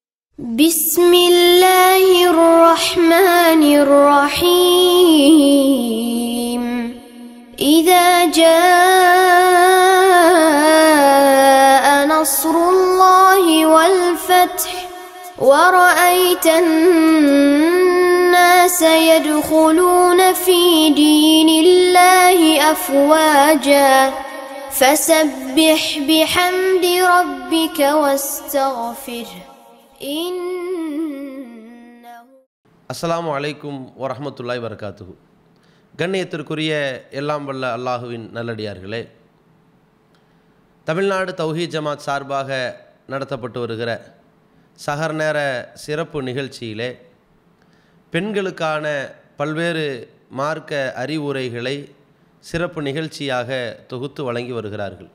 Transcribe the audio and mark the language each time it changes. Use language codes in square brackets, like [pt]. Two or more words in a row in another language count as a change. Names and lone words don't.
[ar] بسم الله الرحمن الرحيم إذا جاء نصر الله والفتح ورأيت الناس يدخلون في دين الله أفواجا فسبح بحمد ربك واستغفره السلام عليكم ورحمة الله وبركاته. [ta] கண்ணியத்திற்குரிய எல்லாம் வல்ல அல்லாஹுவின் நல்லடியார்களே, தமிழ்நாடு தௌஹீத் ஜமாத் சார்பாக நடத்தப்பட்டு வருகிற சஹர் நேர சிறப்பு நிகழ்ச்சியிலே பெண்களுக்கான பல்வேறு மார்க்க அறிவுரைகளை சிறப்பு நிகழ்ச்சியாக தொகுத்து வழங்கி வருகிறார்கள்.